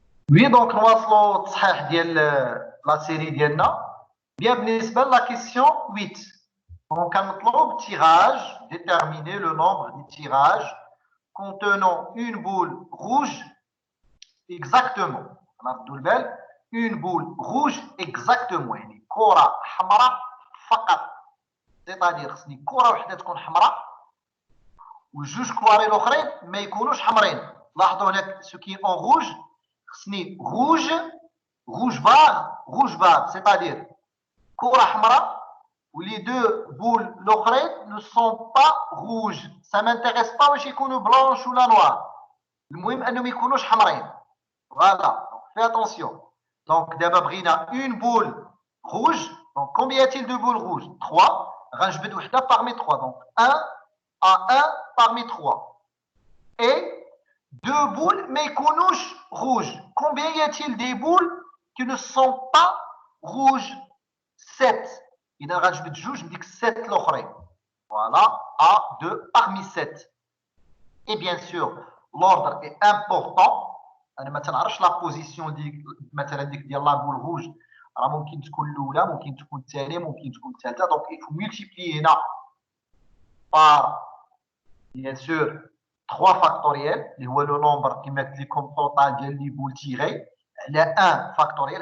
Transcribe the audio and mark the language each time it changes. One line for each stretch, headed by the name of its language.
French: Oui, donc
Arabic: نواصلوا التصحيح ديال لا سيري ديالنا.
French: Bien,
Arabic: بالنسبة
French: la question 8. Donc,
Arabic: كنطلبوا
French: tirage, déterminer le nombre des tirages contenant une boule rouge exactement.
Arabic: نردوا البال,
French: une boule rouge exactement.
Arabic: يعني كرة حمراء فقط.
French: C'est-à-dire
Arabic: خصني كرة وحدة تكون حمراء وجوج كواري الاخرين ما يكونوش حمرين. لاحظوا هناك
French: ce qui est en rouge خصني rouge vert, c'est-à-dire
Arabic: كرة حمراء و
French: les deux boules
Arabic: الاخرين
French: ne sont pas rouges. Ça m'intéresse pas
Arabic: واش يكونوا
French: blanches ولا noires.
Arabic: المهم انهم يكونوش حمرين.
French: Voilà, donc, fais attention. Donc d'abord
Arabic: بغينا
French: une boule rouge. Donc combien y a-t-il de boules rouges? 3.
Arabic: غنجبد وحده
French: parmi 3. Donc 1 à 1 parmi 3. Et deux boules mais
Arabic: يكونوش
French: rouges. Combien y a-t-il des boules qui ne sont pas rouges? 7.
Arabic: إذا غنجبد جوج من ديك 7 الأخرين.
French: Voilà, à 2 parmi 7. Et bien sûr, l'ordre est important.
Arabic: انا ما تنعرفش لا بوزيسيون ديك مثلا ديك ديال لا بول روج راه ممكن تكون الاولى ممكن تكون الثانيه ممكن تكون الثالثه دونك
French: il faut multiplier
Arabic: هنا
French: par bien sûr 3
Arabic: فاكتوريال اللي هو لو نومبر كما قلت لكم توتال ديال لي بول تيغي على 1 فاكتوريال.